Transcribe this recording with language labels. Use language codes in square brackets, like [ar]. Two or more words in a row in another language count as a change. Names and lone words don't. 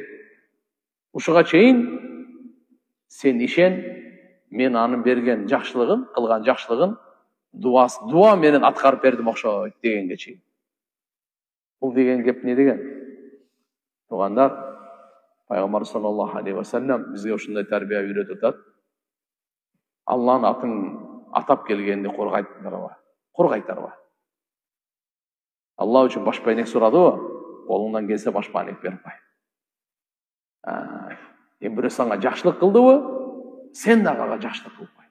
[ky] Ушуга чейин сен ишен, мен анын берген жакшылыгын, кылган жакшылыгын дуа менен аткарып бердим окшойт дегенге чейин. Бул деген кеп не деген? Тугандар, Пайгамбар [ar] صلى الله عليه وسلم [ky] бизге ушундай тарбия үйрөтүп атат. Алланын атын атап келгенди коргайтарба. Алла үчүн башпайнек сурадыбы, колуңдан келсе башпайнек берип кой. Бирөө сага жакшылык кылдыбы, сен дагы ага жакшылык кылып кой.